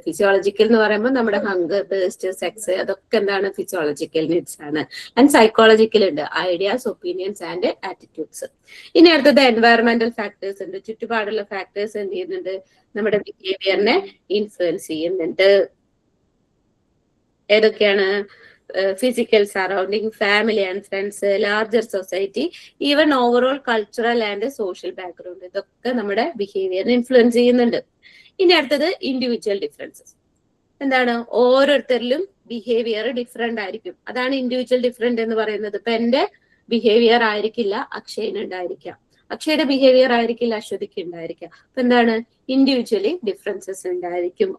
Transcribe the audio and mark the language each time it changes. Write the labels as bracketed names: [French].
[Malayalam] Physiological എന്ന് പറയുമ്പോൾ നമ്മുടെ ഹങ്കർ, തേഴ്സ്റ്റ്, സെക്സ്, അതൊക്കെ എന്താണ്? ഫിസിയോളജിക്കൽ നീഡ്സ് ആണ്. ആൻഡ് സൈക്കോളജിക്കൽ ഉണ്ട്, ഐഡിയാസ്, ഒപ്പീനിയൻസ് ആൻഡ് ആറ്റിറ്റ്യൂഡ്സ്. ഇനി അടുത്തത് എൻവയറമെന്റൽ ഫാക്ടേഴ്സ് ഉണ്ട്. ചുറ്റുപാടുള്ള ഫാക്ടേഴ്സ് എന്ത് ചെയ്യുന്നുണ്ട്? നമ്മുടെ ബിഹേവിയറിനെ ഇൻഫ്ലുവൻസ് ചെയ്യുന്നുണ്ട്. ഏതൊക്കെയാണ്? [English] physical surrounding, family and friends, larger society, even overall cultural and social background. [Malayalam] ഇതൊക്കെ നമ്മുടെ ബിഹേവിയറിനെ ഇൻഫ്ലുവൻസ് ചെയ്യുന്നുണ്ട്. ഇനി അടുത്തത് ഇൻഡിവിജ്വൽ ഡിഫറൻസസ്. എന്താണ്? ഓരോരുത്തരിലും ബിഹേവിയർ ഡിഫറെന്റ് ആയിരിക്കും. അതാണ് ഇൻഡിവിജ്വൽ ഡിഫറെന്റ് എന്ന് പറയുന്നത്. ഇപ്പൊ എന്റെ ബിഹേവിയർ ആയിരിക്കില്ല അക്ഷയന് ഉണ്ടായിരിക്കാം. അക്ഷയുടെ ബിഹേവിയർ ആയിരിക്കില്ല അശ്വതിക്ക് ഉണ്ടായിരിക്കുക. അപ്പൊ എന്താണ്, ഇൻഡിവിജ്വലി ഡിഫറൻസസ് ഉണ്ടായിരിക്കും.